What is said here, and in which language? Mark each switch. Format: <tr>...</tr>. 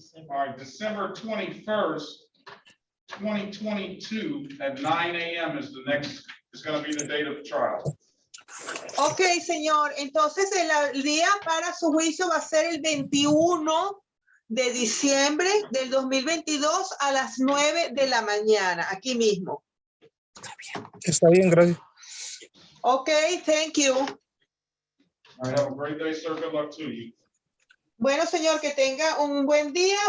<en>All right, December 21st, 2022 at 9 a.m. is gonna be the date of the trial.</en> <es>Ok, señor. Entonces, el día para su juicio va a ser el 21 de diciembre del 2022 a las 9 de la mañana, aquí mismo. Está bien, gracias.</es> <en>Ok, thank you. All right, have a great day, sir. Good luck to you.</en> <es>Bueno, señor, que tenga un buen día.</es>